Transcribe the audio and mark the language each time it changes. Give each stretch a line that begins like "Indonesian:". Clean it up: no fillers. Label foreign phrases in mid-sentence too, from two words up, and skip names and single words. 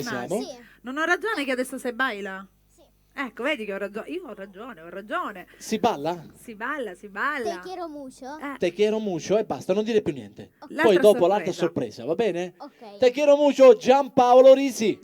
Italian: Come siamo? Sì. Non ho ragione che adesso sei baila? Sì. Ecco, vedi che ho ragione. Io ho ragione. Si balla? Si balla.
Spanish: Te quiero mucho. Te quiero mucho
Italian: e basta, non dire più niente. L'altra Poi dopo sorpresa. l'altra sorpresa, va bene? Ok.
Spanish: Te quiero mucho, Giampaolo Rizzi.